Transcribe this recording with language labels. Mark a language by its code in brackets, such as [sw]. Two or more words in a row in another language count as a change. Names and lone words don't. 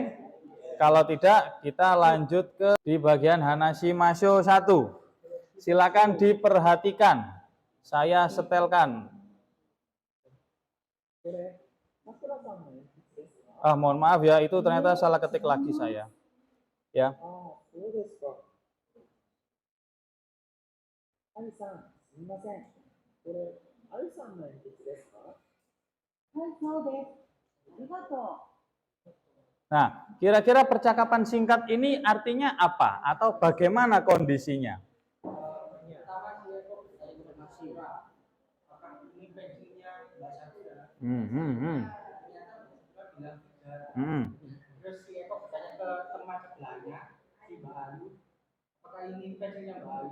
[id] Kalau tidak, kita lanjut ke di bagian Hanashi Masho 1. Silakan diperhatikan. Saya setelkan. Mohon maaf ya, itu ternyata salah ketik lagi saya. Ya. [ja] そうですか。あゆさん、すみません。これ、あゆさんの鉛筆ですか？はい、そうです。ありがとう。 [id] Nah, kira-kira percakapan singkat ini artinya apa? Atau bagaimana kondisinya? Terus si Eko bertanya ke teman sebelahnya, si Bayu, apakah ini pensilnya Bayu?